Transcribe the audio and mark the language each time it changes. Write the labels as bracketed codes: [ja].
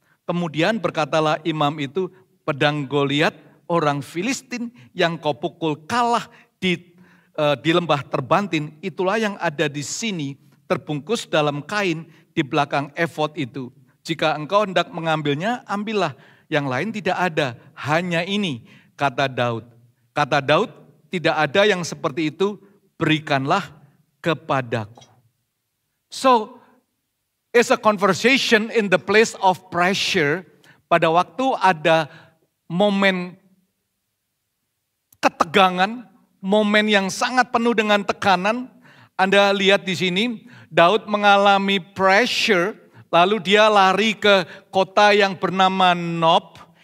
[id] Kemudian berkatalah imam itu, pedang Goliat orang Filistin yang kau pukul kalah di lembah terbantin, itulah yang ada di sini, terbungkus dalam kain di belakang efod itu. Jika engkau hendak mengambilnya, ambillah. Yang lain tidak ada, hanya ini, kata Daud. Kata Daud, tidak ada yang seperti itu, berikanlah kepadaku. [en] So, it's a conversation in the place of pressure. [id] Pada waktu ada momen ketegangan, momen yang sangat penuh dengan tekanan. Anda lihat di sini, Daud mengalami pressure, lalu dia lari ke kota yang bernama Nob.